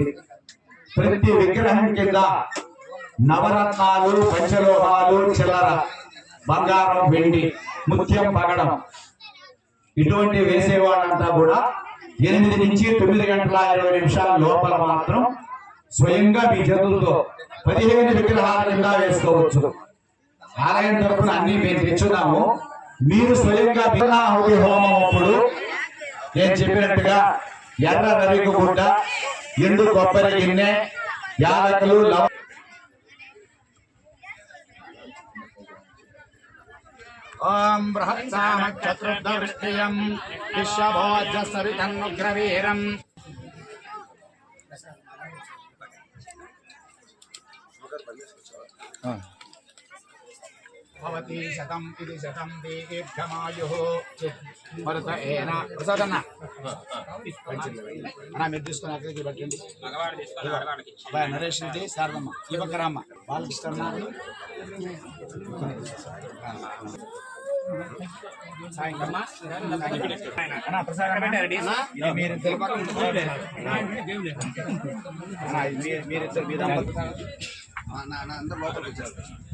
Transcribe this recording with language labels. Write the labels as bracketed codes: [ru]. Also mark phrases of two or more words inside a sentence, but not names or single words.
[te] ప్రతి విగ్రహం కింద నవరత్నాలు, పంచలోహాలు, చిల్లర, బంగారం, వెండి, ముత్యం, పగడం ఇటువంటి వేసేవాళ్ళంతా కూడా 8 నుంచి 9:20 లోపల మాత్రం స్వయంగా మీ చేతులతో 15 విగ్రహాల కింద వేసుకోవచ్చు. ఆలయం తరపున అన్ని మేము తెచ్చున్నాము. మీరు స్వయంగా విగ్రహాహుతి హోమం అప్పుడు నేను చెప్పినట్టుగా ఎర్ర రవికి గుడ్డ, ఎండు కొబ్బరి గిన్నె, యాలకులు, [sa] ओम बृहत्सामक्षत्रदृष्टियं विश्वभोजसरितन्नुग्रवीरम् भवति शतं इति शतं दीर्घमायुः मरुत एन प्रसादన్న [te] అన్న మీరు తీసుకుని అక్కడికి పెట్టండి. అబ్బాయి నరేష్ రెడ్డి, శారదమ్మ, ఈ పక్క రామ్మ, బాలకృష్ణ అందరూ లోపలికి వచ్చేస్తారు.